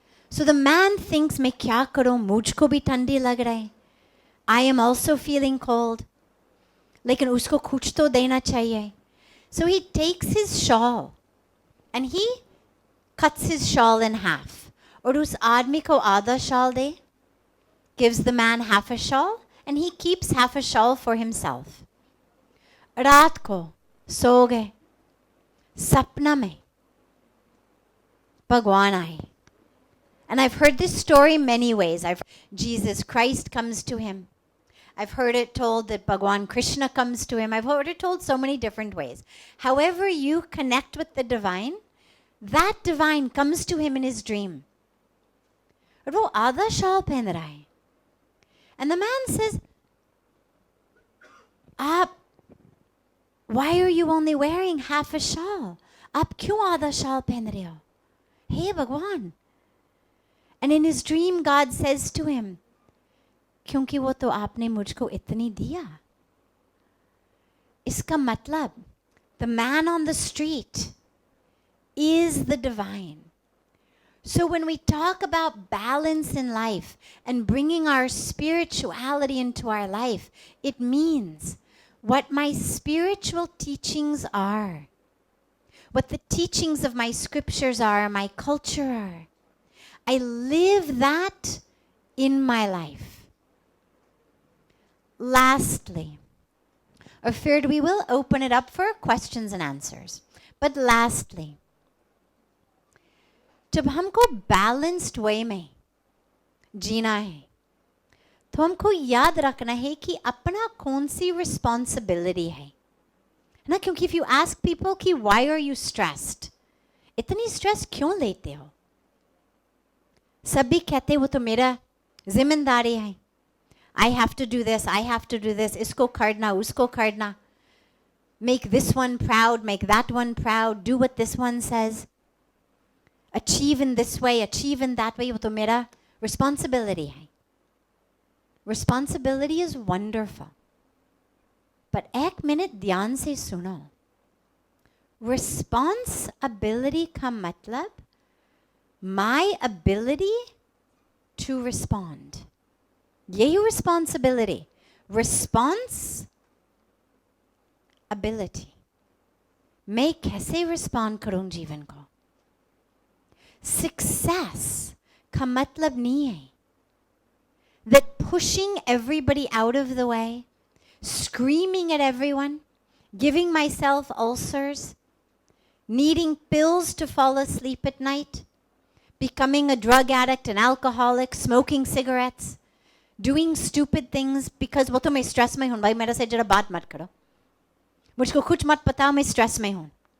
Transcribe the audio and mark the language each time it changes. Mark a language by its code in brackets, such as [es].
[en] So the man thinks, [hi] मैं क्या करूं, मुझको भी ठंडी लग रहा है. [en] I am also feeling cold. [hi] लेकिन उसको कुछ तो देना चाहिए. [en] So he takes his shawl and he cuts his shawl in half. [hi] और उस आदमी को आधा shawl दे. [en] Gives the man half a shawl and he keeps half a shawl for himself. [hi] रात को सो गए. सपना में भगवान आए. [en] And I've heard this story many ways. Jesus Christ comes to him. I've heard it told that Bhagwan Krishna comes to him. I've heard it told so many different ways. However you connect with the divine, that divine comes to him in his dream. [hi] और वो आधा shawl पहन रहा है. [en] And the man says, why are you only wearing half a shawl? [hi] आप क्यों आधा shawl पहन रहे हो? Hey Bhagwan. [en] And in his dream, God says to him, [hi] क्योंकि वो तो आपने मुझको इतनी दिया. इसका मतलब, [en] the man on the street is the divine. So when we talk about balance in life and bringing our spirituality into our life, it means what my spiritual teachings are, what the teachings of my scriptures are, my culture are. I live that in my life. Lastly, or third, we will open it up for questions and answers. But lastly, [hi] जब हमको balanced way में जीना है, तो हमको याद रखना है कि अपना कौन सी responsibility है. ना, क्योंकि [en] if you ask people कि why are you stressed, [hi] इतनी stress क्यों लेते हो? सभी कहते वो तो मेरा जिम्मेदारी है. [en] I have to do this, I have to do this, [hi] इसको करना, उसको करना. [en] Make this one proud, make that one proud, do what this one says. Achieve in this way, achieve in that way, [hi] वो तो मेरा responsibility hai. [en] Responsibility is wonderful. [hi] But एक minute ध्यान से सुनो. [en] Responsibility [hi] का मतलब [en] my ability to respond. [hi] यही responsibility. [en] Response ability. [hi] मैं कैसे respond करूं जीवन को? [en] Success का मतलब नहीं है that pushing everybody out of the way, screaming at everyone, giving myself ulcers, needing pills to fall asleep at night, becoming a drug addict, an alcoholic, smoking cigarettes, doing stupid things because [hi] वो तो मैं stress में हूँ [en] भाई मेरा से जरा बात मत करो मुझको कुछ मत पता मैं stress में हूँ